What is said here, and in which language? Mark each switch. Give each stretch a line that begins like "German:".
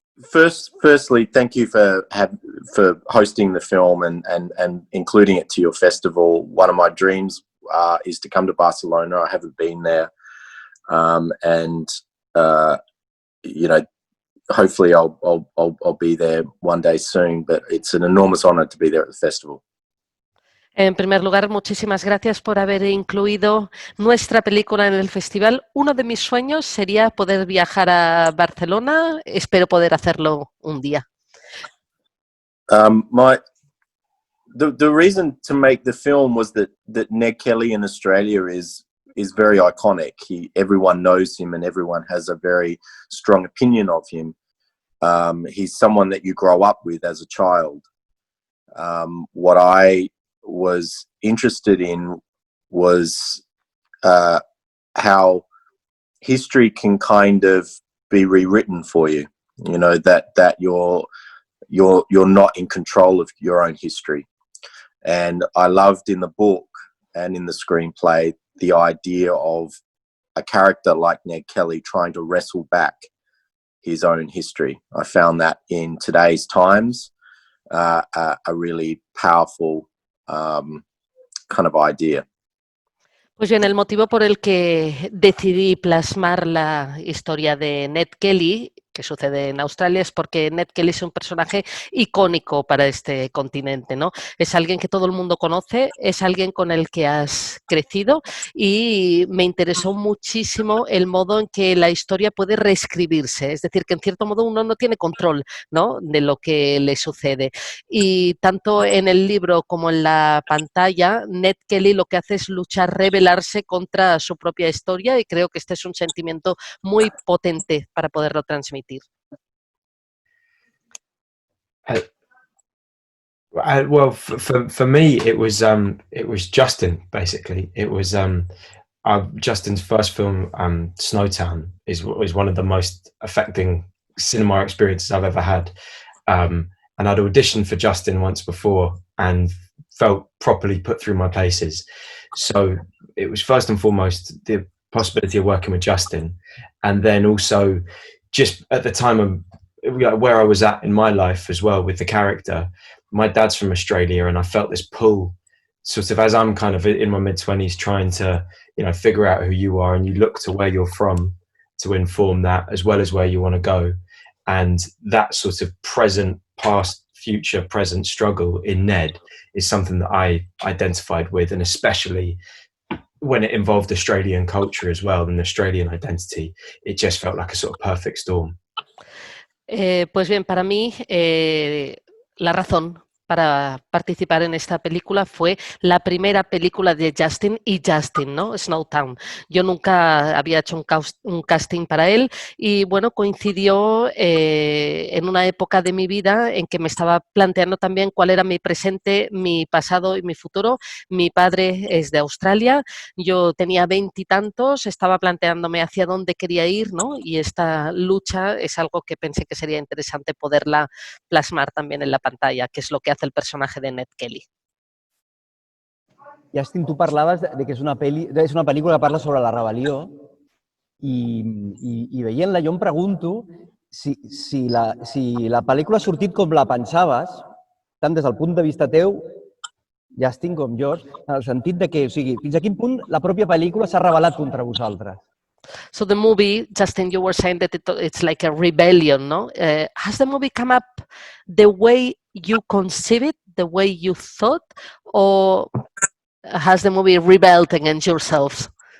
English: Firstly, thank you for hosting the film and including it to your festival. One of my dreams is to come to Barcelona. I haven't been there, and hopefully I'll be there one day soon. But it's an enormous honor to be there at the festival.
Spanish: En primer lugar, muchísimas gracias por haber incluido nuestra película en el festival. Uno de mis sueños sería poder viajar a Barcelona. Espero poder hacerlo un día.
English: The reason to make the film was that Ned Kelly in Australia is very iconic. Everyone knows him and everyone has a very strong opinion of him. He's someone that you grow up with as a child. What I was interested in was how history can kind of be rewritten for you. You know, that you're not in control of your own history. And I loved in the book and in the screenplay the idea of a character like Ned Kelly trying to wrestle back his own history. I found that in today's times a really powerful kind of idea.
Spanish: Pues bien, el motivo por el que decidí plasmar la historia de Ned Kelly, que sucede en Australia, es porque Ned Kelly es un personaje icónico para este continente, ¿no? Es alguien que todo el mundo conoce, es alguien con el que has crecido y me interesó muchísimo el modo en que la historia puede reescribirse, es decir, que en cierto modo uno no tiene control, ¿no?, de lo que le sucede. Y tanto en el libro como en la pantalla, Ned Kelly lo que hace es luchar, rebelarse contra su propia historia y creo que este es un sentimiento muy potente para poderlo transmitir.
English: Well, for me, it was Justin. Basically, it was Justin's first film, Snowtown, is one of the most affecting cinema experiences I've ever had. And I'd auditioned for Justin once before, and felt properly put through my paces. So it was first and foremost the possibility of working with Justin, and then also just at the time of where I was at in my life as well with the character. My dad's from Australia, and I felt this pull sort of as I'm kind of in my mid-20s trying to, you know, figure out who you are, and you look to where you're from to inform that as well as where you want to go. And that sort of present, past, future, present struggle in Ned is something that I identified with, and especially when it involved Australian culture as well and Australian identity, it just felt like a sort of perfect storm.
Spanish: Pues bien, para mí la razón para participar en esta película fue la primera película de Justin y Justin, ¿no? Snowtown. Yo nunca había hecho un casting para él y, bueno, coincidió en una época de mi vida en que me estaba planteando también cuál era mi presente, mi pasado y mi futuro. Mi padre es de Australia, yo tenía 20 y tantos, estaba planteándome hacia dónde quería ir, ¿no? Y esta lucha es algo que pensé que sería interesante poderla plasmar también en la pantalla, que es lo que hace el personaje de Ned Kelly.
Catalan: Justin, tu parlaves de que és una pel·lícula que parla sobre la rebel·lió i veient-la jo em pregunto si la pel·lícula ha sortit com la pensaves, tant des del punt de vista teu, Justin, com George, en el sentit de que, o sigui, fins a quin punt la pròpia pel·lícula s'ha rebel·lat contra vosaltres.
English: So the movie, Justin, you were saying that it's like a rebellion, no? Has the movie come up the way you conceive it, the way you thought, or has the movie rebelled against yourselves?